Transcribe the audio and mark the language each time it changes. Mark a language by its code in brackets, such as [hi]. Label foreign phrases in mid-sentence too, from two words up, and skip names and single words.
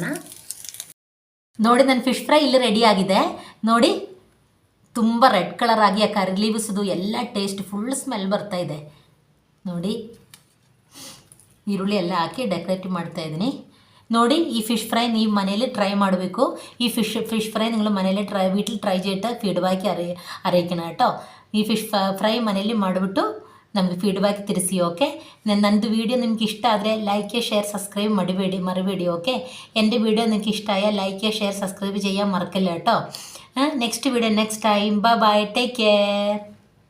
[kn] ನೋಡಿ, ನನ್ನ ಫಿಶ್ ಫ್ರೈ ಇಲ್ಲಿ ರೆಡಿ ಆಗಿದೆ. ನೋಡಿ, ತುಂಬ [en] red colour [kn] ಆಗಿ ಆ ಕರ್ಲೀವ್ಸದು ಎಲ್ಲ ಟೇಸ್ಟ್, [en] full smell [kn] ಬರ್ತಾ ಇದೆ. ನೋಡಿ, ಈರುಳ್ಳಿ ಎಲ್ಲ ಹಾಕಿ ಡೆಕೋರೇಟ್ ಮಾಡ್ತಾಯಿದ್ದೀನಿ. ನೋಡಿ, ಈ [en] fish fry [kn] ನೀವು ಮನೇಲಿ ಟ್ರೈ ಮಾಡಬೇಕು. ಈ [en] fish fry [ml] നിങ്ങൾ മനേലി വീട്ടിൽ ട്രൈ ചെയ്തിട്ട് ഫീഡ്ബാക്ക് അറിയിക്കണം കേട്ടോ. [kn] ഈ [en] fish fry [kn] ಮನೇಲಿ ಮಾಡಿಬಿಟ್ಟು ನಮಗೆ ಫೀಡ್ಬ್ಯಾಕ್ ತಿಳಿಸಿ. ಓಕೆ, ನನ್ನದು ವೀಡಿಯೋ ನಿಮ್ಗೆ ಇಷ್ಟ ಆದರೆ [en] like share subscribe [kn] മറಬೇಡಿ. [ml] ഓക്കെ, എൻ്റെ വീഡിയോ നിങ്ങൾക്ക് ഇഷ്ടമായാൽ [en] like share subscribe [ml] ചെയ്യാൻ മറക്കല്ല കേട്ടോ. [en] next video next time. Bye, take care.